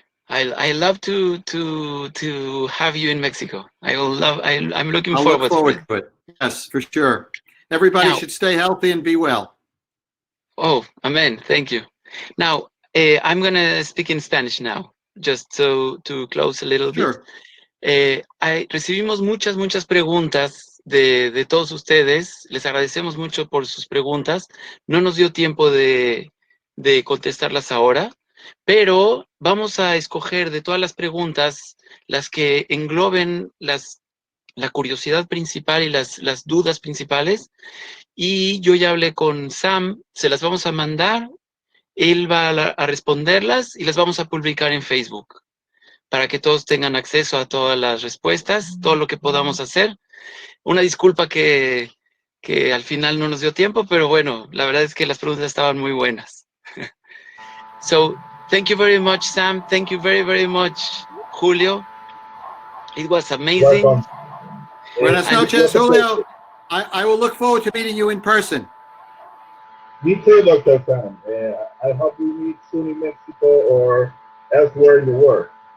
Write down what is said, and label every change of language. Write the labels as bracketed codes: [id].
[en] I love to have you in Mexico. I'm looking I'll forward look forward to it. Yes, for sure. Everybody should stay healthy and be well. Oh, amen. Thank you. Now, I'm gonna speak in Spanish now, just to close a little bit. [es] Recibimos muchas preguntas de todos ustedes. Les agradecemos mucho por sus preguntas. No nos dio tiempo de contestarlas ahora, pero vamos a escoger de todas las preguntas las que engloben la curiosidad principal y las dudas principales. Y yo ya hablé con Sam, se las vamos a mandar, él va a responderlas y las vamos a publicar en Facebook para que todos tengan acceso a todas las respuestas, todo lo que podamos hacer. Una disculpa que al final no nos dio tiempo, pero bueno, la verdad es que las preguntas estaban muy buenas. [en] So, thank you very much, Sam. Thank you very, very much, Julio. It was amazing. Welcome. [es] Buenas noches, Julio. [en] I will look forward to meeting you in person. Me too, Dr. Sam. I hope we meet soon in Mexico or elsewhere in the world.